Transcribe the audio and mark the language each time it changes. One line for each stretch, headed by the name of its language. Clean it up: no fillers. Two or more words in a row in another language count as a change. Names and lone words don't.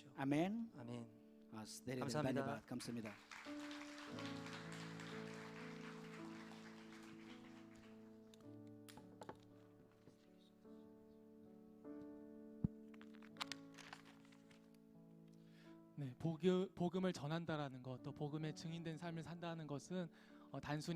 Nepali: आमेन।
Korean: 아멘.
Nepali: हस्, धेरै धेरै
Korean: 감사합니다.
Nepali: धन्यवाद। 감사합니다।
Korean: 네, 복음을 전한다라는 것, 또 복음의 증인된 삶을 산다는 것은 단순히